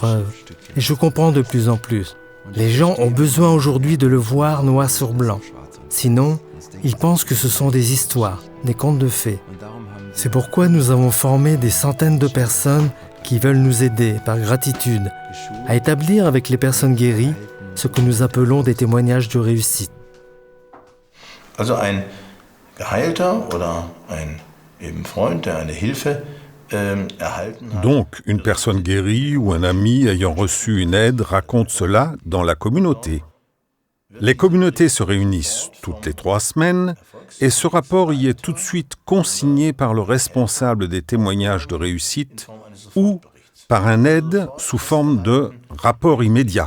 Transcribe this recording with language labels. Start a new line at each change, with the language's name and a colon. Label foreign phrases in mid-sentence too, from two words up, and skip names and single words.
French: » Et je comprends de plus en plus. Les gens ont besoin aujourd'hui de le voir noir sur blanc. Sinon, ils pensent que ce sont des histoires, des contes de fées. C'est pourquoi nous avons formé des centaines de personnes qui veulent nous aider, par gratitude, à établir avec les personnes guéries ce que nous appelons des témoignages de réussite.
German: Also ein Geheilter oder ein eben Freund, der eine Hilfe erhalten hat.
French: Donc, une personne guérie ou un ami ayant reçu une aide raconte cela dans la communauté. Les communautés se réunissent toutes les 3 semaines et ce rapport y est tout de suite consigné par le responsable des témoignages de réussite ou par un aide sous forme de rapport immédiat.